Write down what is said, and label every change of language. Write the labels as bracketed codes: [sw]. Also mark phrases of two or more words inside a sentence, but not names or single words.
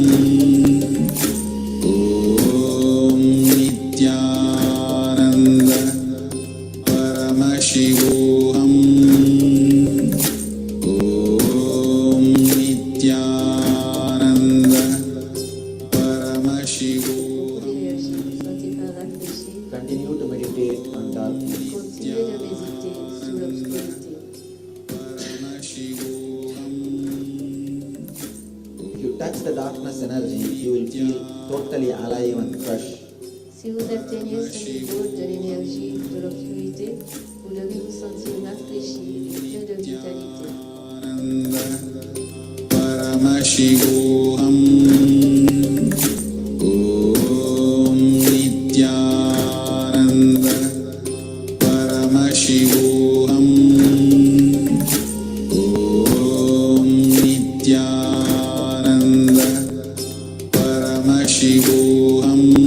[sa] Om Nithyananda Paramashivoham. Om Nithyananda Paramashivoham. [fr] Beaucoup d'énergie, ne sentez pas rafraîchi. [en] Continue to meditate on darkness. [fr] Continuez de méditer sur l'obscurité. [en] If you touch the darkness energy, you will feel totally alive and fresh. [fr] Si vous atteignez ce niveau de l'énergie de l'obscurité, vous devez vous sentir rafraîchi et plein de vitalité. [sa] Paramashivoham. Om Nithyananda Paramashivoham. Om Nithyananda Paramashivoham.